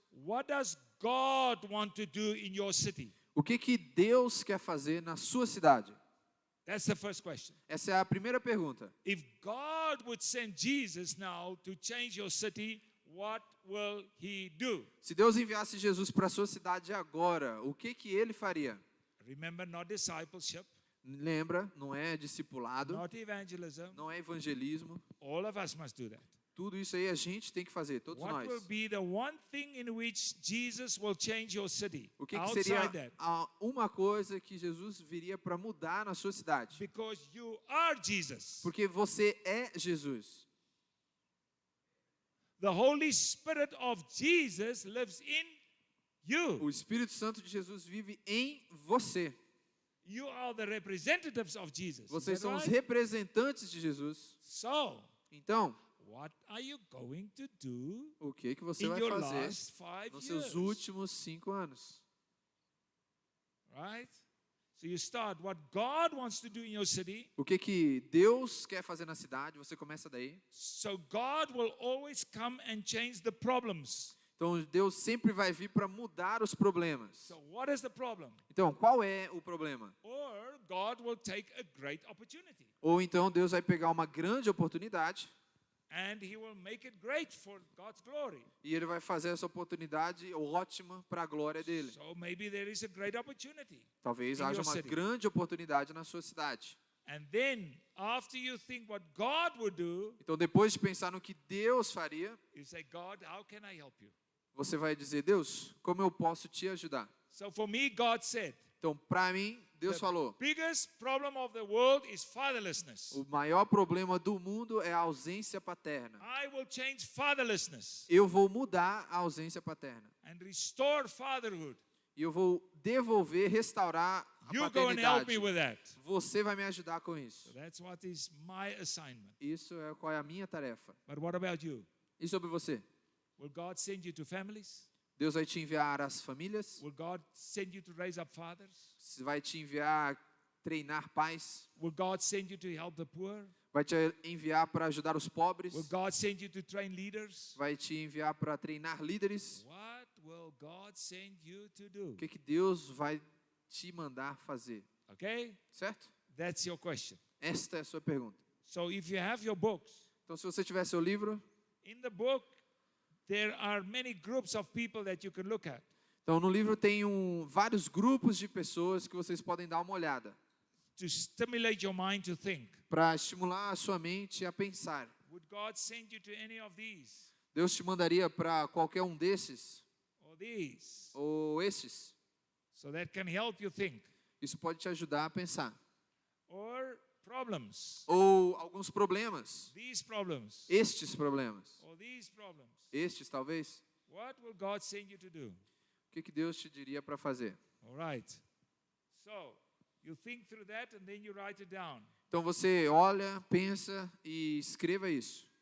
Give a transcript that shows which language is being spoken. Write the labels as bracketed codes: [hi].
[en] What does God want to do in your city? [pt] O que Deus quer fazer na sua cidade? [en] That's the first question. [pt] Essa é a primeira pergunta. [en] If God would send Jesus now to change your city, what will he do? [pt] Se Deus enviasse Jesus para a sua cidade agora, o que ele faria? [en] Remember, not discipleship, [pt] Lembra, não é discipulado, [en] not evangelism. [pt] não é evangelismo. [en] All of us must do that. [pt] Tudo isso aí a gente tem que fazer, todos [en] What [pt] nós. [en] will be the one thing in which Jesus will change your city? [pt] O que seria [en] Outside that. [pt] uma coisa que Jesus viria para mudar na sua cidade? [en] Because you are Jesus. [pt] Porque você é Jesus. [en] The Holy Spirit of Jesus lives in you. [pt] O Espírito Santo de Jesus vive em você. [en] You are the representatives of Jesus. Is [pt] Vocês [en] that [pt] são os [en] right? [pt] representantes de Jesus. [en] So, [pt] Então, [en] what are you going to do [pt] o que você [en] in [pt] vai [en] your [pt] fazer [en] last 5 [pt] nos [en] years? [pt] seus últimos 5 anos? [en] Right? So you start what God wants to do in your city. [pt] O que Deus quer fazer na cidade? Você começa daí. [en] So God will always come and change the problems. [pt] Então, Deus sempre vai vir para mudar os problemas. [en] So what is the problem? [pt] Então, qual é o problema? [en] Or God will take a great opportunity [pt] Ou então Deus vai pegar uma grande oportunidade [en] and he will make it great for God's glory. [pt] e Ele vai fazer essa oportunidade ótima para a glória dele. [en] So maybe there is a great opportunity. [pt] Talvez [en] in [pt] haja [en] your [pt] uma [en] city. [pt] grande oportunidade na sua cidade. [en] And then after you think what God would do, [pt] Então, depois de pensar no que Deus faria, [en] you say, God, how can I help you? [pt] você vai dizer, Deus, como eu posso te ajudar? [en] So for me, God said, [pt] Então, para mim, Deus falou, [en] biggest problem of the world is fatherlessness. [pt] o maior problema do mundo é a ausência paterna. [en] I will change fatherlessness [pt] Eu vou mudar a ausência paterna. [en] and restore fatherhood. [pt] E eu vou devolver, restaurar [en] You go and help me [pt] paternidade. [en] with that. [pt] Você vai me ajudar com [en] So [pt] isso. [en] that's what is my assignment. [pt] Isso é qual é a minha tarefa. [en] But what about you? [pt] E sobre você? [en] Will God send you to families? [pt] Deus vai te enviar às famílias? [en] Will God send you to raise up fathers? [pt] Vai te enviar treinar pais? [en] Will God send you to help the poor? [pt] Vai te enviar para ajudar os pobres? [en] Will God send you to train leaders? [pt] Vai te enviar para treinar líderes? [en] What will God send you to do? [pt] O que Deus vai te mandar fazer? [en] Okay? [pt] Certo? [en] That's your question. [pt] Esta é a sua pergunta. [en] So if you have your books, [pt] Então, se você tiver seu livro, [en] in the book, there are many groups of people that you can look at. [pt] então no livro tem vários grupos de pessoas que vocês podem dar uma olhada [en] To stimulate your mind to think. [pt] para estimular a sua mente a pensar. [en] Would God send you to any of these? [pt] Deus te mandaria para qualquer um desses [en] Or these? [pt] ou esses? [en] So that can help you think. [pt] Isso pode te ajudar a pensar. [en] Or problems. [pt] Ou alguns problemas. [en] These problems. [pt] Estes problemas. [en] Or these problems. [pt] Estes, talvez. [en] What will God send you to do? [pt] O que Deus te diria para fazer? [en] All right. So, you think through that and then you write it down. [pt] Então você olha, pensa e escreva isso.